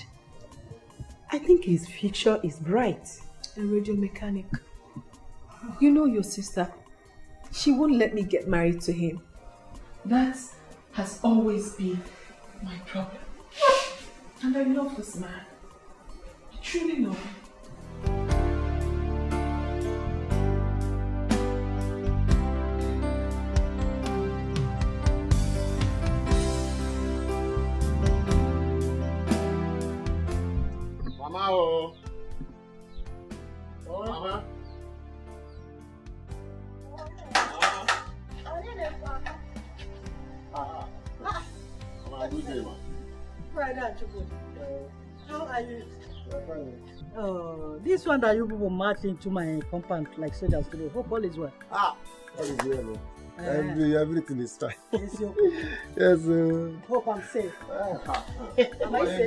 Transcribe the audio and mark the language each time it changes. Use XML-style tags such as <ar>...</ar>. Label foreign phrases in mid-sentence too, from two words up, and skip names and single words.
<en>I think his future is bright. A radio mechanic. You know your sister. She won't let me get married to him. That has always been my problem. And I love this man. I truly love him. Mama, oh. Oh, Mama. Mama, good day, ma. How are you? Oh, this one that you people marched into my compound like soldiers today. Hope all is well. All is well, no? Everything is fine. Yes, Yes, hope I'm safe. Am I safe?</en>